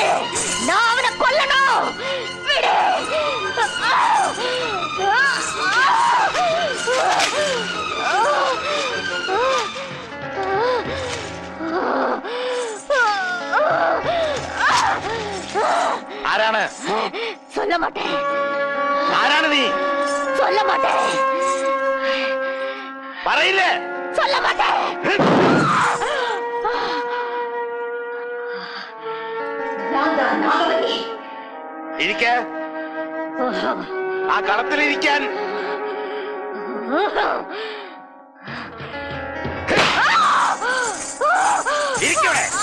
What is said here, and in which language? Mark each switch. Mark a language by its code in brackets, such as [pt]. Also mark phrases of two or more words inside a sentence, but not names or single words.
[ml] ഞാൻ അവനെ കൊല്ലണോ? വിട്! ആരാണ്? [ta] சொல்ல மாட்டேன். [ml] ആരാണ് നീ? [ta] சொல்ல மாட்டேன். [ml] പറയില്ലേ? [ta] சொல்ல மாட்டேன். [ml] നാഗവല്ലി ഇരിക്ക. ആ കളത്തിലിരിക്കാൻ. ഇരിക്കവിടെ.